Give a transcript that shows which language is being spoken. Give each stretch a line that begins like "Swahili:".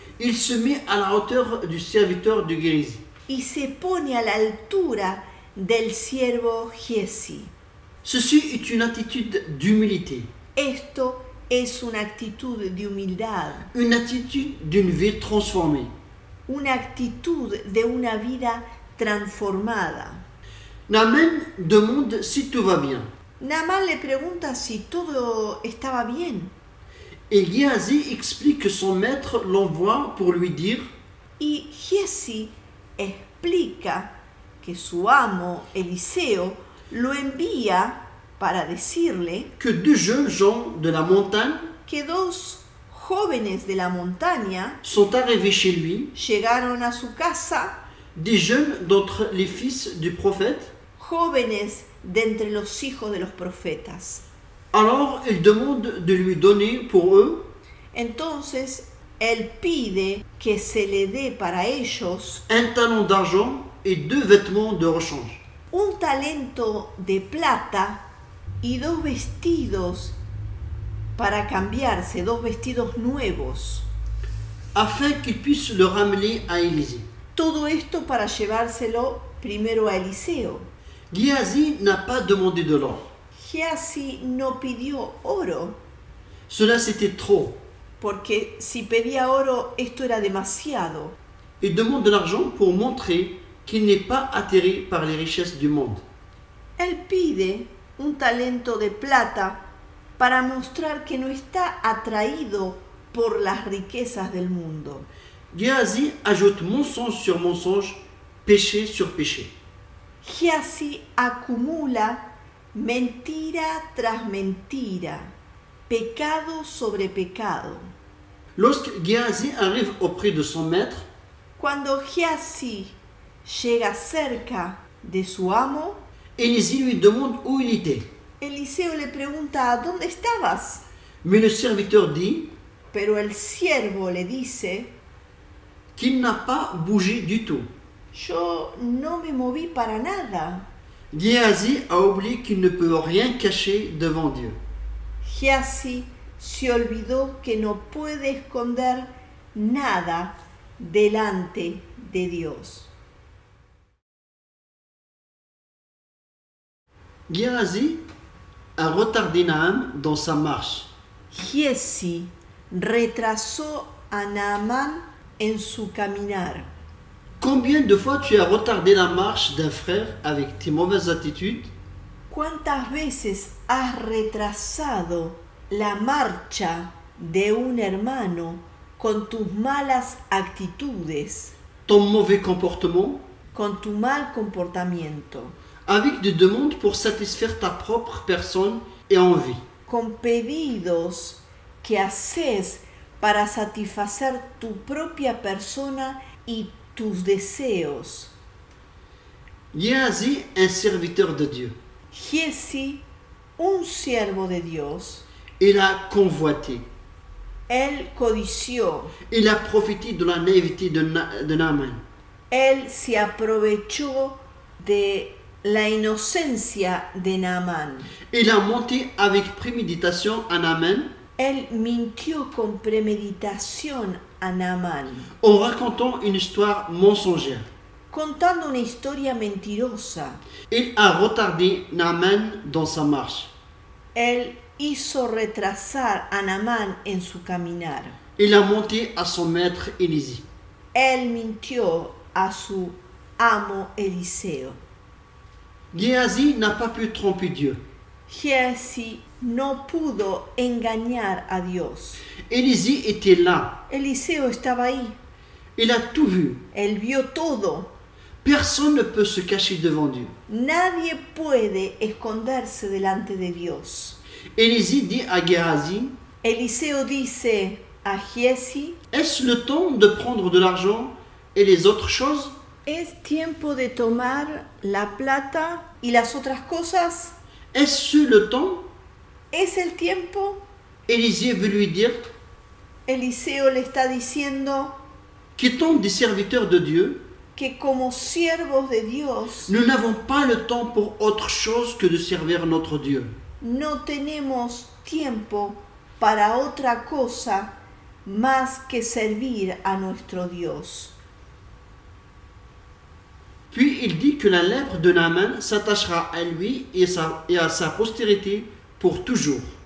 French: il se met à la hauteur du serviteur de Géasi.
Spanish: y se pone a la altura del siervo Giezi.
French: Ceci est une attitude d'humilité,
Spanish: Esto es una actitud de humildad,
French: une attitude d'une vie transformée.
Spanish: una actitud de una vida transformada.
French: Naaman demande si tout va bien.
Spanish: Naamán le pregunta si todo estaba bien.
French: Et Géasi explique que son maître l'envoie pour lui dire
Spanish: Y Giezi explica que su amo Eliseo lo envía para decirle
French: que deux jeunes gens de la montagne
Spanish: que dos jóvenes de la montaña
French: sont arrivés chez lui,
Spanish: llegaron a su casa,
French: des jeunes d'entre les fils du prophète.
Spanish: jóvenes de entre los hijos de los profetas.
French: Alors il demande de lui donner pour eux
Spanish: Entonces él pide que se le dé para ellos
French: un talent d'argent et 2 vêtements de rechange.
Spanish: un talento de plata y dos vestidos para cambiarse, dos vestidos nuevos.
French: Afin qu'il puisse le ramener à Élisée.
Spanish: Todo esto para llevárselo primero a Eliseo.
French: Géasi n'a pas demandé de l'or.
Spanish: Giezi no pidió oro,
French: Cela c'était trop.
Spanish: porque si pedía oro esto era demasiado.
French: Il demande de l'argent pour montrer qu'il n'est pas atterré par les richesses du monde.
Spanish: Él pide un talento de plata para mostrar que no está atraído por las riquezas del mundo.
French: Géasi ajoute mensonge sur mensonge, péché sur péché.
Spanish: Giezi acumula mentira tras mentira, pecado sobre pecado.
French: Lorsque Géasi arrive auprès de son maître,
Spanish: Cuando Giezi llega cerca de su amo,
French: Élisée lui demande où il était.
Spanish: Eliseo le pregunta, ¿dónde estabas?
French: Mais le serviteur dit
Spanish: Pero el siervo le dice,
French: qu'il n'a pas bougé du tout.
Spanish: yo no me moví para nada.
French: Géasi a oublié qu'il ne peut rien cacher devant Dieu.
Spanish: Giezi se olvidó que no puede esconder nada delante de Dios.
French: Géasi a retardé Naaman dans sa marche.
Spanish: Giezi retrasó a Naamán en su caminar.
French: Combien de fois tu as retardé la marche d'un frère avec tes mauvaises attitudes?
Spanish: ¿Cuántas veces has retrasado la marcha de un hermano con tus malas actitudes,
French: Ton mauvais comportement?
Spanish: con tu mal comportamiento,
French: Avec des demandes pour satisfaire ta propre personne et envie.
Spanish: con pedidos que haces para satisfacer tu propia persona y tus deseos?
French: Géasi, un serviteur de Dieu,
Spanish: Giezi, un siervo de Dios,
French: il a convoité.
Spanish: él codició,
French: Il a profité de la naïveté de Naaman.
Spanish: él se aprovechó de la inocencia de Naamán.
French: Il a menti avec préméditation à Naaman
Spanish: Él mintió con premeditación a Naamán,
French: en racontant une histoire mensongère.
Spanish: contando una historia mentirosa.
French: Il a retardé Naaman dans sa marche.
Spanish: Él hizo retrasar a Naamán en su caminar.
French: Il a menti à son maître Élisée.
Spanish: Él mintió a su amo Eliseo.
French: Géasi n'a pas pu tromper Dieu.
Spanish: Giesi no pudo engañar a Dios.
French: Élisée était là.
Spanish: Eliseo estaba ahí.
French: Il a tout vu.
Spanish: Él vio todo.
French: Personne ne peut se cacher devant Dieu.
Spanish: Nadie puede esconderse delante de Dios.
French: Élisée dit à Géasi,
Spanish: Eliseo dice a Giesi,
French: est-ce le temps de prendre de l'argent et les autres choses?
Spanish: ¿es tiempo de tomar la plata y las otras cosas?
French: Est-ce le temps?
Spanish: ¿Es el tiempo?
French: Élisée veut lui dire,
Spanish: Eliseo le está diciendo
French: qu'étant des serviteurs de Dieu,
Spanish: que como siervos de Dios
French: nous n'avons pas le temps pour autre chose que de servir notre Dieu.
Spanish: no tenemos tiempo para otra cosa más que servir a nuestro Dios.
French: Puis il dit que la lèpre de Naaman s'attachera à lui et à sa postérité pour toujours.